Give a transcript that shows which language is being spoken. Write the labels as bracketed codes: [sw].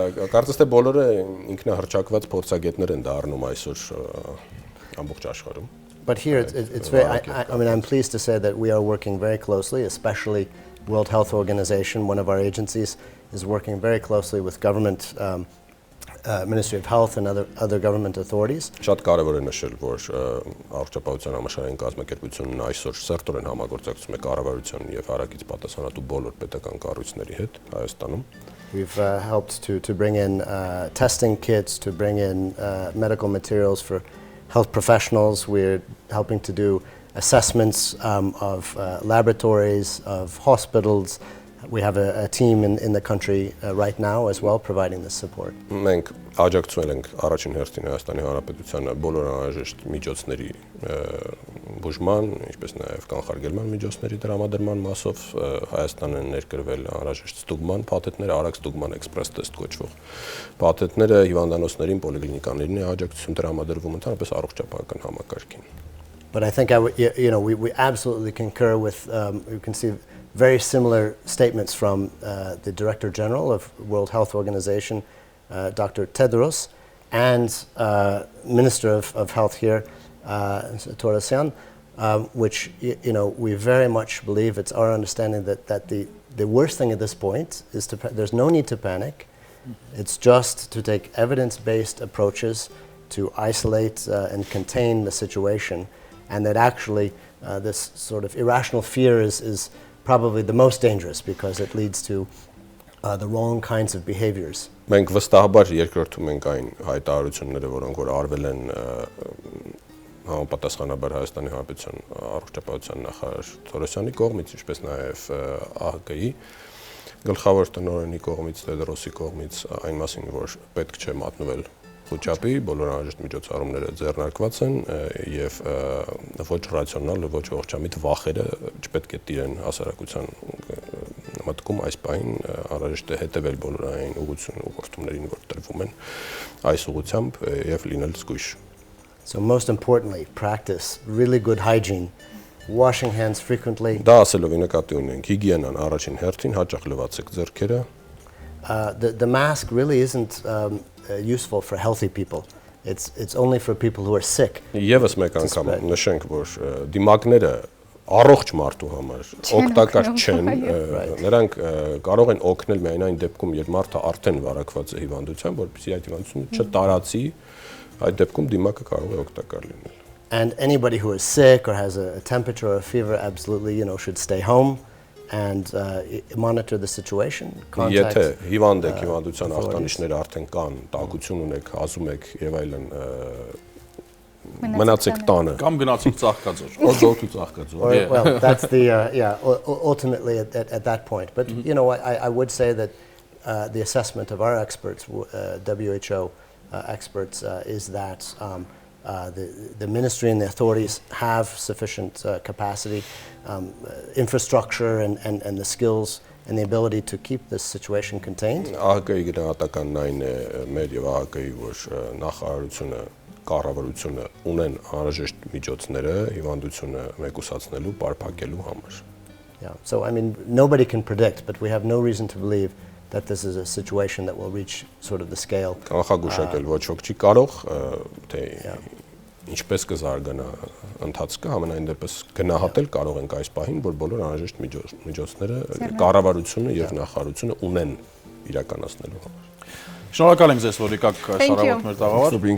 [hy] Կարծես թե բոլորը ինքնահռչակված փորձագետներ են դառնում այսօր ամբողջ աշխարհում։ [en] But here it's very, I mean, I'm pleased to say that we are working very closely, especially World Health Organization, one of our agencies, is working very closely with government, Ministry of Health and other government authorities. [hy] Շատ կարևոր է նշել, որ առողջապահության համաշխարհային կազմակերպությունն այսօր սերտորեն համագործակցում է կառավարության եւ հարակից պատասխանատու բոլոր պետական կառույցների հետ Հայաստանում։ [en] We've helped to bring in testing kits, to bring in medical materials for health professionals. We're helping to do assessments of laboratories, of hospitals. We have a team in the country right now as well providing this support. [hy] Մենք աջակցել ենք առաջին հերթին Հայաստանի Հանրապետությանը բոլոր անհրաժեշտ միջոցների բուժման, ինչպես նաև կանխարգելման միջոցների տրամադրման մասով Հայաստանը ներկրվել անհրաժեշտ ստուգման փաթեթներ, արագ ստուգման էքսպրես տեստ կոչվող փաթեթները հիվանդանոցներին, պոլիկլինիկաներին է աջակցություն տրամադրվում ընդհանրապես առողջապահական համակարգին։ [en] But I think we absolutely concur with you can see very similar statements from the Director General of World Health Organization, Dr. Tedros, and Minister of Health here, Torasyan, which we very much believe it's our understanding that the worst thing at this point is there's no need to panic. It's just to take evidence-based approaches to isolate and contain the situation, and that actually this sort of irrational fear is probably the most dangerous because it leads to the wrong kinds of behaviors. [hy] Մենք վստահաբար երկրորդում ենք այն հայտարարությունները, որոնք որ արվել են համապատասխանաբար Հայաստանի Հանրապետության առողջապահության նախարար Թորոսյանի կողմից, ինչպես նաև ԱՀԿ-ի գլխավոր տնօրենի կողմից, Տեդրոսի կողմից, այն մասին, որ պետք չէ մատնվել խոճապի, բոլոր անհրաժեշտ միջոցառումները ձեռնարկված են եւ ոչ ռացիոնալ, ոչ ողջամիտ վախերը չպետք է տիրեն հասարակության մտքում այս պահին անհրաժեշտ է հետևել բոլոր այն ուղղություններին, որ տրվում են այս ուղղությամբ եւ լինել զգույշ։ [en] So most importantly, practice really good hygiene, washing hands frequently. [hy] Դա ասելով նկատի ունենք հիգիենան առաջին հերթին, հաճախ լվացեք ձեռքերը։ [en] The mask really isn't useful for healthy people. It's only for people who are sick. [hy] Եվս մեկ անգամ նշենք, որ դիմակները առողջ մարդու համար օգտակար չեն, նրանք կարող են օգնել միայն այն դեպքում, երբ մարդը արդեն վարակված է հիվանդությամբ, որպեսզի այդ հիվանդությունը չտարածի, այդ դեպքում դիմակը կարող է օգտակար լինել։ [en] And anybody who is sick or has a temperature or a fever absolutely, should stay home and monitor the situation. [hy] Եթե հիվանդ եք, հիվանդության ախտանիշները արդեն կան, տաքություն ունեք, հազում եք եւ այլն, մնացեք տանը կամ գնացեք ծաղկաձոր, օձոթու ծաղկաձոր։ [en] Well, that's the ultimately at that point. But I would say that the assessment of our experts, WHO experts, is that the ministry and the authorities have sufficient capacity, infrastructure, and the skills and the ability to keep this situation contained. [hy] ԱՀԿ-ի գնահատականն այն է մեր եւ ԱՀԿ-ի, որ նախարարությունը, կառավարությունը ունեն անհրաժեշտ միջոցները հիվանդությունը մեկուսացնելու, պարփակելու համար։ [en] Yeah. So I mean, nobody can predict, but we have no reason to believe that this is a situation that will reach sort of the scale. [hy] Կանխագուշակել ոչ ոք չի կարող, թե ինչպես կզարգանա ընթացքը, համենայն դեպս գնահատել կարող ենք այս պահին, որ բոլոր անհրաժեշտ միջոցները կառավարությունը եւ նախարարությունը ունեն իրականացնելու համար։ Շնորհակալ ենք ձեզ, որ եկաք սարավոտ մեր տաղավար։